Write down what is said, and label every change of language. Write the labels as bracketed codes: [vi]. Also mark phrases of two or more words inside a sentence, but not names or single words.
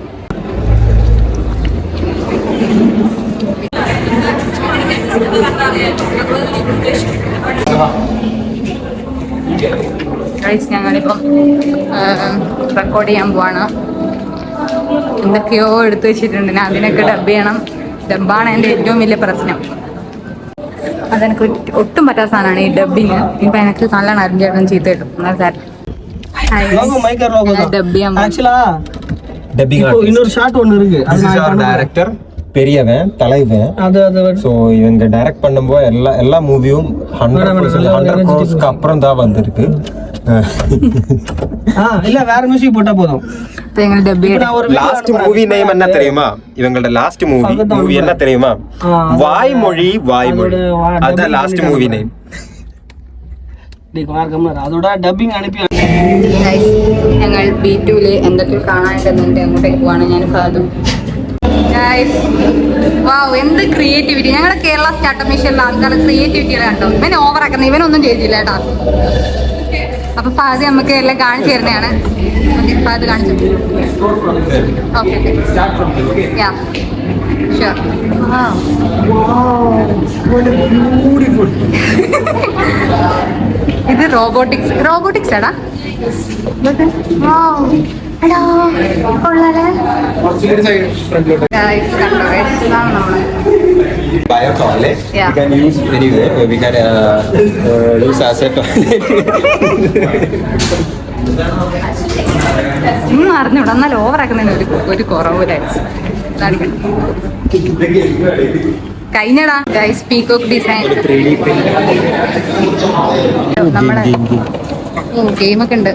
[ml] ഞങ്ങളിപ്പം റെക്കോർഡ് ചെയ്യാൻ പോവാണ്. എന്തൊക്കെയോ എടുത്തു വെച്ചിട്ടുണ്ട്, ഞാൻ അതിനൊക്കെ ഡബ് ചെയ്യണം. ഡബ്ബാണ് എൻ്റെ ഏറ്റവും വലിയ പ്രശ്നം. അതെനിക്ക് ഒട്ടും പറ്റാത്ത സാധനമാണ് ഈ ഡബ്ബിങ്. ഇപ്പം എനിക്ക് നല്ലോണം അരുൺചേട്ടൻ ചീത്ത കിട്ടും. ഡബ് ചെയ്യാൻ [ta] இன்னொரு ஷாட் ஒன்னு இருக்கு. டைரக்டர் பெரியவன் தலைவன். சோ இவங்க டைரக்ட் பண்ணும்போது எல்லா மூவியும் 100 crores அப்புறம் தான் வந்திருக்கு. இல்ல வேற மியூசிக் போட்டா போதும். [en] last movie name [ta] என்ன தெரியுமா? இவங்களோட [en] last movie [ta] என்ன தெரியுமா? வாய்மொழி. அதான் [en] last movie name. [ml] അതോടെ ഡബിങ് അനുപ്പി. ഞങ്ങൾ B2-ല് എന്തൊക്കെ കാണാനുണ്ടെന്നുണ്ട്, അങ്ങോട്ടേക്ക് പോവാണ് ഞാൻ ഫാദും. വാവ്, എന്ത് ക്രിയേറ്റിവിറ്റി! ഞങ്ങളുടെ കേരള സ്റ്റാർട്ടപ്പ് മിഷനിലെ ആൾക്കാരുടെ ക്രിയേറ്റിവിറ്റികൾ കണ്ടോ. ഇവൻ ഓവറാക്കുന്നത്, ഇവനൊന്നും ചെയ്തില്ല കേട്ടോ. അപ്പൊ ഫാദ് നമുക്ക് എല്ലാം കാണിച്ചു തരുന്നതാണ്. ഫാദ് കാണിച്ചു. [en] okay, sure. [ml] ഇത് റോബോട്ടിക്സ് എടാ. ഹലോ, [en] Bio-toilet. Yeah. We can use anyway. We can use as a toilet. [ml] അറിഞ്ഞൂടാ, എന്നാൽ ഓവറാക്കുന്നതിന് ഒരു കുറവില്ലായിരുന്നു. കഴിഞ്ഞടാ ഗൈസ്. [en] peacock design [ml] നമ്മളെ ഗെയിമൊക്കെ ഉണ്ട്.